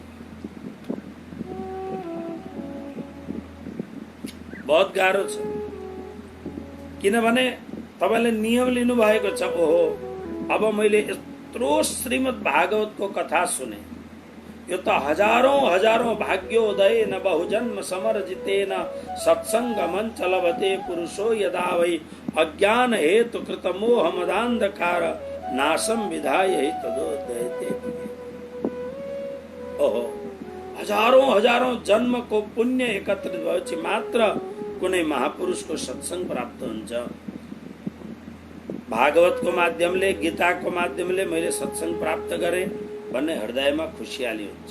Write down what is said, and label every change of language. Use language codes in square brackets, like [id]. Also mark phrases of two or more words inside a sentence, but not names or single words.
[ne] बहुत गाह्रो छ, किनभने तपाईले नियम लिनु भएको छ। ओहो, अब मैले यत्रो श्रीमद् भागवतको कथा सुने, यो त हजारौं [sa] भाग्योदय न बहुजन्म समर्जितेन सत्संगमं चलभते पुरुषो यदा वै अज्ञान हेतु कृत मोह मदान्धकार नाशम विधाय हि तदोदयते। [ne] ओहो, हजारौं जन्मको पुण्य एकत्रित भएपछि मात्र कुनै महापुरुषको सत्संग प्राप्त हुन्छ। भागवतको माध्यमले, गीताको माध्यमले मैले सत्संग प्राप्त गरेँ भन्ने हृदयमा खुसियाली हुन्छ।